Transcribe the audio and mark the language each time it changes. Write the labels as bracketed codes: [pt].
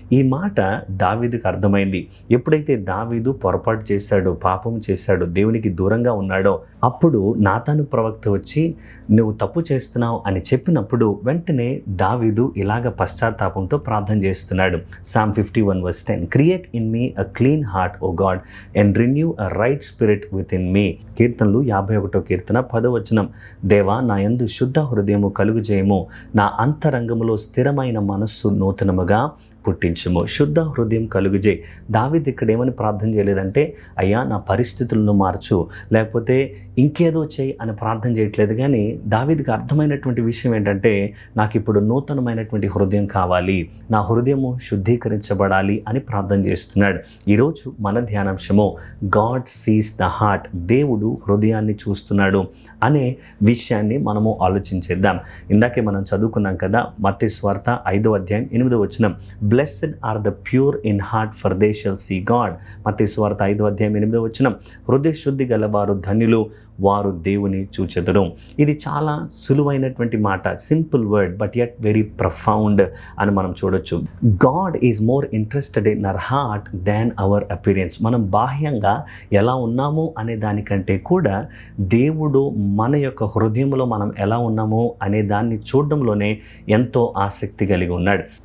[te] ఈ మాట దావీదుకు అర్థమైంది. ఎప్పుడైతే దావీదు పొరపాటు చేశాడో, పాపం చేశాడో, దేవునికి దూరంగా ఉన్నాడో, అప్పుడు నాతాను ప్రవక్త వచ్చి నువ్వు తప్పు చేస్తున్నావు అని చెప్పినప్పుడు వెంటనే దావీదు ఇలాగ పశ్చాత్తాపంతో ప్రార్థన చేస్తున్నాడు. [en] Psalm 51:10. Create in me a clean heart, O God, and renew a right spirit within me. [te] కీర్తనలు 51వ కీర్తన 10వ వచనం. దేవా, నా యందు శుద్ధ హృదయము కలుగు చేయము, నా అంతరంగములో స్థిరమైన మనస్సు నూతనముగా పుట్టించుము. శుద్ధ హృదయం కలుగుజే. దావీదు ఇక్కడ ఏమని ప్రార్థన చేయలేదంటే, అయ్యా నా పరిస్థితులను మార్చు, లేకపోతే ఇంకేదో చేయి అని ప్రార్థన చేయట్లేదు. కానీ దావీదుకి అర్థమైనటువంటి విషయం ఏంటంటే, నాకు ఇప్పుడు నూతనమైనటువంటి హృదయం కావాలి, నా హృదయము శుద్ధీకరించబడాలి అని ప్రార్థన చేస్తున్నాడు. ఈరోజు మన ధ్యానాంశము [en] God sees the heart. [te] దేవుడు హృదయాన్ని చూస్తున్నాడు అనే విషయాన్ని మనము ఆలోచించేద్దాం. ఇందాకే మనం చదువుకున్నాం కదా, మత్తయి సువార్త 5వ అధ్యాయం 8వ వచనం. [en] Blessed are the pure in heart, for they shall see God. [te] మత్తయి సువార్త 5వ అధ్యాయం 8వ వచనం. హృదయ శుద్ధి గలవారు ధన్యులు, వారు దేవుని చూచెదరు. ఇది చాలా సులువైనటువంటి మాట, [en] simple word, but yet very profound [te] అని మనం చూడొచ్చు. [en] God is more interested in our heart than our appearance. [te] మనం బాహ్యంగా ఎలా ఉన్నాము అనే దానికంటే కూడా దేవుడు మన యొక్క హృదయంలో మనం ఎలా ఉన్నాము అనే దాన్ని చూడడంలోనే ఎంతో ఆసక్తి కలిగి ఉన్నాడు.